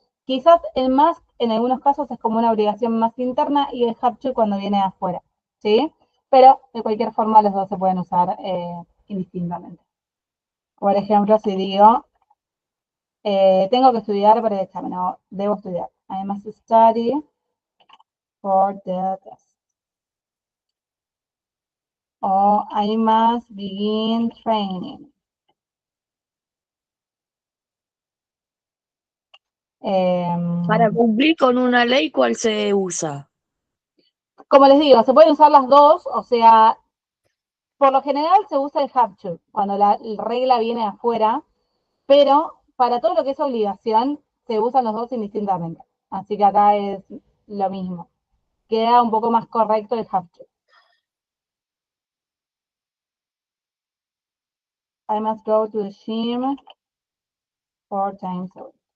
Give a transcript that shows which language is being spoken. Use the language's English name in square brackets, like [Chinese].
[Spanish] Quizás el must en algunos casos es como una obligación más interna y el have to cuando viene de afuera, ¿sí? Pero de cualquier forma los dos se pueden usar indistintamente. Por ejemplo, si digo, tengo que estudiar para el examen, o debo estudiar. [English] I must study for the test. O I must begin training. [Spanish] Para cumplir con una ley, ¿cuál se usa? Como les digo, se pueden usar las dos, o sea, por lo general se usa el have to, cuando la regla viene de afuera, pero para todo lo que es obligación, se usan los dos indistintamente. Así que acá es lo mismo. Queda un poco más correcto el have to. [English] I must go to the gym 4 times a week.